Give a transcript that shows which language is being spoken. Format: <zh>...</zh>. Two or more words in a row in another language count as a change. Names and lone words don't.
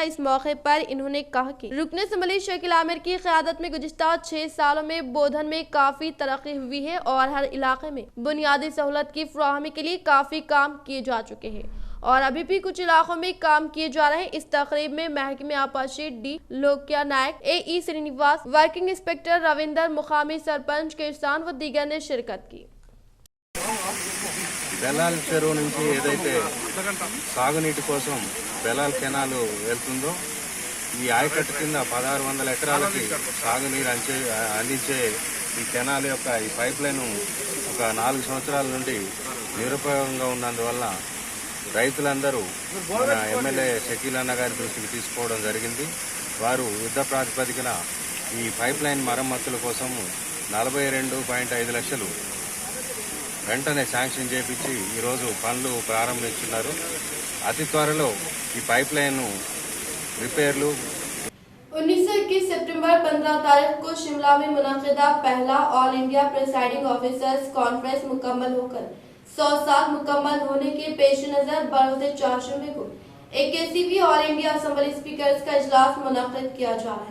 <ur>اس موقع پر انہوں نے کہا کہ رکن اسمبلی شکیل عامر کی قیادت میں گزشتہ 6 سالوں میں بودھن میں کافی ترقی ہوئی ہے اور ہر علاقے میں بنیادی سہولت کی فراہمی کے لیے کافی کام کیے جا چکے ہیں اور ابھی بھی کچھ علاقوں میں کام کیے جا رہے ہیں۔ اس تقریب میں محکمہ آبپاشی ڈی لوکیا نائک، اے ای سرینیواس، ورکنگ انسپکٹر رویندر، مقامی سرپنچ، کسان و دیگر نے شرکت کی۔</ur> <te>బెలాల్ చెరువు నుంచి ఏదైతే సాగునీటి కోసం బెలాల్ కెనాలు వెళ్తుందో ఈ ఆయకట్టు కింద 1,600 ఎకరాలకి సాగునీరు అందించే ఈ కెనాల్ యొక్క ఈ</te> <en>pipe line</en> <te>ఒక 4 సంవత్సరాల నుండి నిరుపయోగంగా ఉన్నందువల్ల రైతులందరూ మన ఎమ్మెల్యే షకీల్ అన్న గారి దృష్టికి తీసుకోవడం జరిగింది। వారు యుద్ధ ప్రాతిపదికన ఈ</te> <en>pipe line</en> <te>మరమ్మతుల కోసం 42.5 లక్షలు వెంటనే శాంక్షన్ చేపించి ఈరోజు పనులు ప్రారంభించున్నారు। అతి త్వరలో ఈ</te> <en>pipe line repairlu</en> <ur>1921 ستمبر 15 تاریخ کو شملہ میں منعقدہ پہلا آل انڈیا پریزائیڈنگ آفیسرز کانفرنس مکمل ہوکر 100 سال مکمل ہونے کے پیش نظر بروز چارشنبے کو 81ویں آل انڈیا اسمبلی اسپیکرز کا اجلاس منعقد کیا جا رہا ہے.</ur>